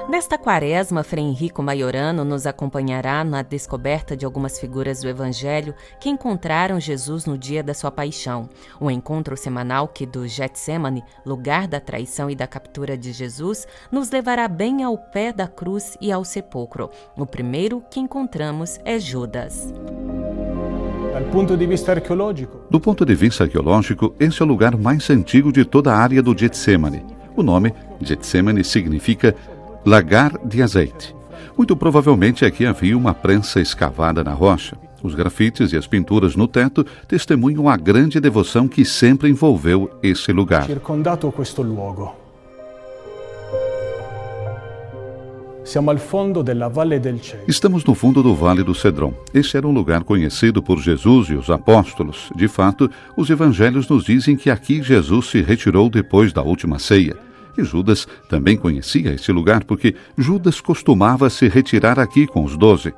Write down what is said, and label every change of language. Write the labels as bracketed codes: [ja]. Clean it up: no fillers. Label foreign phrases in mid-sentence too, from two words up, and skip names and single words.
[pt] Nesta quaresma, Frei Henrico Maiorano nos acompanhará na descoberta de algumas figuras do Evangelho que encontraram Jesus no dia da sua paixão. Um encontro semanal que do Getsemane, lugar da traição e da captura de Jesus, nos levará bem ao pé da cruz e ao sepulcro. O primeiro que encontramos é Judas. [it] Dal punto di vista archeologico, [pt] Do ponto de vista arqueológico, esse é o lugar mais antigo de toda a área do Getsemane. O nome Getsemane significa lagar de azeite. Muito provavelmente aqui havia uma prensa escavada na rocha. Os grafites e as pinturas no teto testemunham a grande devoção que sempre envolveu esse lugar. [it] circondato questo luogo. Siamo al fondo della Valle del Cedro. [pt] Estamos no fundo do Vale do Cedron. Este era um lugar conhecido por Jesus e os apóstolos. De fato, os evangelhos nos dizem que aqui Jesus se retirou depois da última ceia. E Judas também conhecia este lugar porque Judas costumava se retirar aqui com os 12.